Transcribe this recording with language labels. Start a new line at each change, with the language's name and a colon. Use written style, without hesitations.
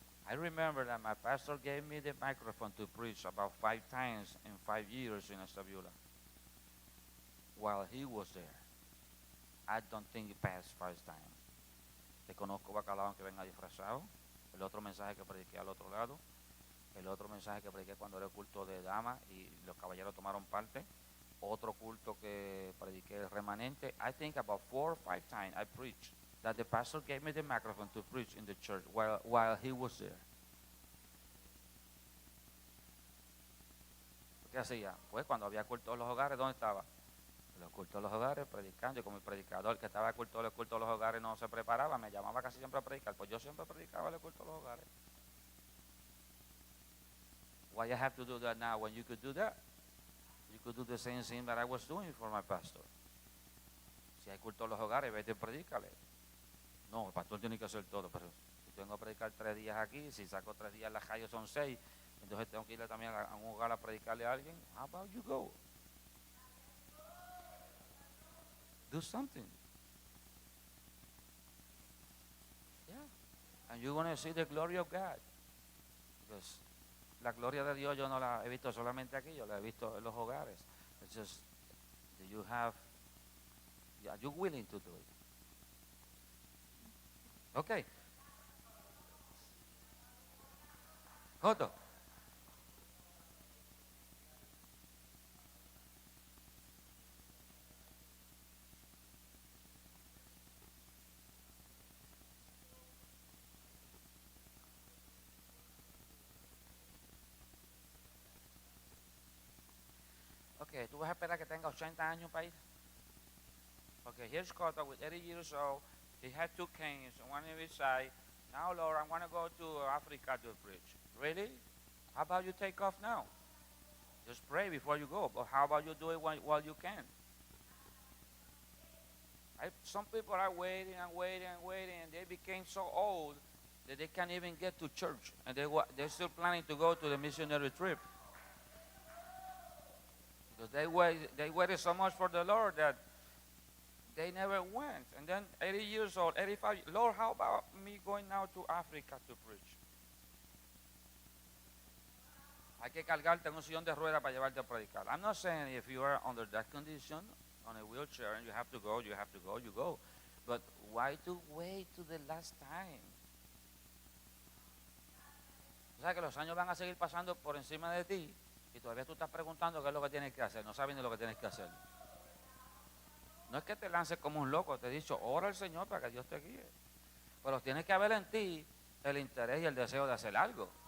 English: I remember that my pastor gave me the microphone to preach about 5 times in 5 years in Estabula while he was there. I don't think he passed 5 times.
Spanish: Te conozco bacalao aunque venga disfrazado. El otro mensaje que prediqué al otro lado. El otro mensaje que prediqué cuando era el culto de damas y los caballeros tomaron parte. Otro culto que prediqué el remanente.
English: I think about 4 or 5 times I preached that the pastor gave me the microphone to preach in the church while he was there.
Spanish: ¿Qué hacía? Pues cuando había culto de los hogares, ¿dónde estaba? Los cultos de los hogares, predicando. Yo como el predicador que estaba en culto de los hogares no se preparaba, me llamaba casi siempre a predicar. Pues yo siempre predicaba el culto de los hogares.
English: Why you have to do that now when you could do that? You could do the same thing that I was doing for my pastor.
Spanish: Si hay culto de los hogares, vete y predícale. No, el pastor tiene que hacer todo, pero si tengo que predicar 3 días aquí, si saco 3 días en la calle son 6, entonces tengo que irle también a un hogar a predicarle a alguien.
English: How about you go? Do something. Yeah. And you're going to see the glory of God.
Spanish: Because la gloria de Dios yo no la he visto solamente aquí, yo la he visto en los hogares.
English: It's just, do you have, are you willing to do it? Okay. Joto.
Spanish: Okay, ¿tú vas a esperar que tenga 80 años para ir?
English: Okay, here's Coto with 80 years old. He had 2 canes, one on each side. Now, Lord, I want to go to Africa to preach. Really? How about you take off now? Just pray before you go. But how about you do it while you can? Some people are waiting and waiting and waiting, and they became so old that they can't even get to church. And they're still planning to go to the missionary trip. Because they waited so much for the Lord that they never went. And then 80 years old, 85, Lord, how about me going now to Africa to preach?
Spanish: Hay que cargarte en un sillón de ruedas para llevarte a predicar.
English: I'm not saying if you are under that condition, on a wheelchair, and you have to go, you go. But why to wait to the last time?
Spanish: O sea que los años van a seguir pasando por encima de ti y todavía tú estás preguntando qué es lo que tienes que hacer. No sabes ni lo que tienes que hacer. No es que te lances como un loco, te he dicho, ora al Señor para que Dios te guíe. Pero tienes que haber en ti el interés y el deseo de hacer algo.